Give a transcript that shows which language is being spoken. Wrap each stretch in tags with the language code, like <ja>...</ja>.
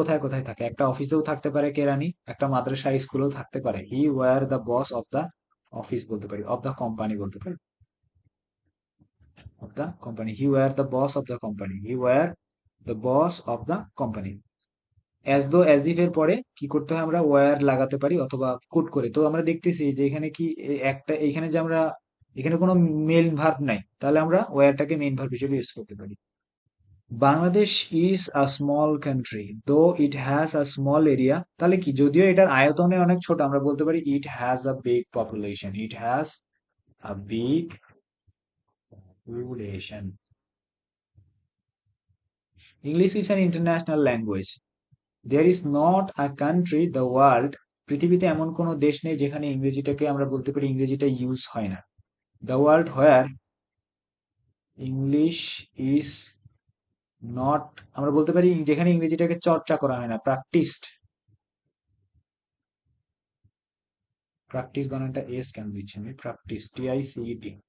<bn>কোথায় কোথায় থাকে, একটা অফিসেও থাকতে পারে কেরানি, একটা মাদ্রাসা স্কুলেও থাকতে পারে।</bn> <en>he were the boss of the office</en> <bn>বলতে পারি,</bn> <en>Of the company বলতে পারি, of the company. He were the boss of the company. He were the boss of the company. as though as if</en> <bn>এর পরে কি করতে হয়, আমরা ওয়্যার লাগাতে পারি অথবা কোট করে। তো আমরা দেখতেছি যে এখানে কি একটা, এখানে যে আমরা এখানে কোনো মেইন ভার্ব নাই, তাহলে আমরা ওয়্যারটাকে মেইন ভার্ব হিসেবে ইউজ করতে পারি।</bn> <en>Bangladesh is a small country though it has a small area,</en> <bn>তাহলে কি, যদিও এটার আয়তনে অনেক ছোট, আমরা বলতে পারি</bn> <en>It has a big population, it has a big population. English is an international language. There is not a country the world,</en> <bn>পৃথিবীতে এমন কোনো দেশ নেই যেখানে ইংরেজিটাকে আমরা বলতে পারি ইংরেজিটা ইউজ হয় না।</bn> <en>The world where English is not,</en> <bn>আমরা বলতে পারি যেখানে ইংরেজিটাকে চর্চা করা হয় না, প্র্যাকটিস বানানটা এস কেন দিচ্ছি আমি, প্র্যাকটিস TICET।</bn>